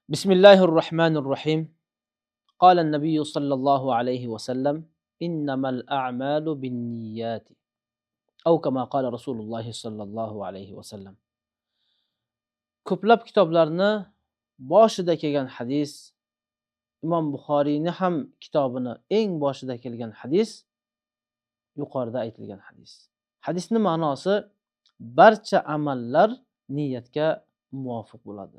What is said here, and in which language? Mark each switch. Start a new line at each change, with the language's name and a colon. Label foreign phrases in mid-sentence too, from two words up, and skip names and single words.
Arabic: بسم الله الرحمن الرحيم. قال النبي صلى الله عليه وسلم: إنما الأعمال بالنيات، أو كما قال رسول الله صلى الله عليه وسلم.
Uzbek: Ko'plab kitoblarni boshida kelgan hadis, Imom Buxoriyni ham kitobini eng boshida kelgan hadis yuqorida aytilgan hadis. Hadisning ma'nosi barcha amallar niyatga muvofiq bo'ladi.